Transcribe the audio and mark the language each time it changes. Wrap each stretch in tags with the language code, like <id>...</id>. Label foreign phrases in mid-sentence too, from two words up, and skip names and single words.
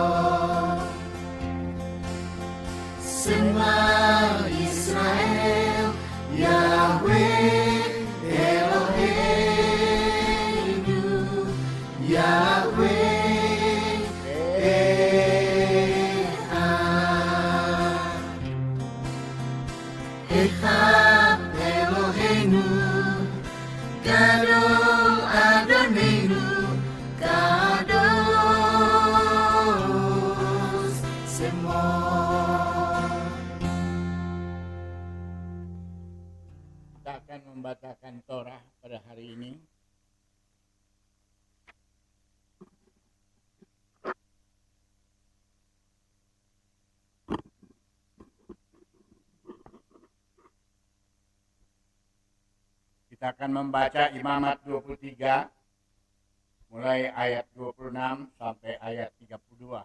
<he>סמבה ישראל, יהוה אלוהינו, יהוה אחד. אחד אלוהינו, גדול אדונינו, קדוש שמו.</he> <id>Kita akan membacakan Torah pada hari ini. Kita akan membaca Imamat 23 mulai ayat 26 sampai ayat 32.</id>